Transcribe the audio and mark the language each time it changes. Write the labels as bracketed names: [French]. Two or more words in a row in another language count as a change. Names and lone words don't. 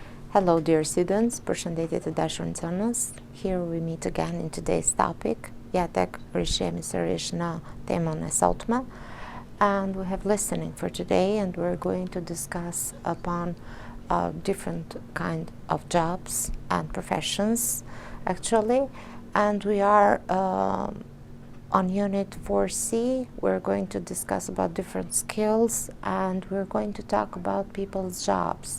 [English] Hello dear students, [Albanian] përshëndetje të dashur nxënës. [English] Here we meet again in today's topic. [Albanian] Ja tek rishemi sërish në temën e sotme. [English] And we have listening for today, and we're going to discuss upon different kind of jobs and professions actually. And we are on unit 4C. We're going to discuss about different skills, and we're going to talk about people's jobs.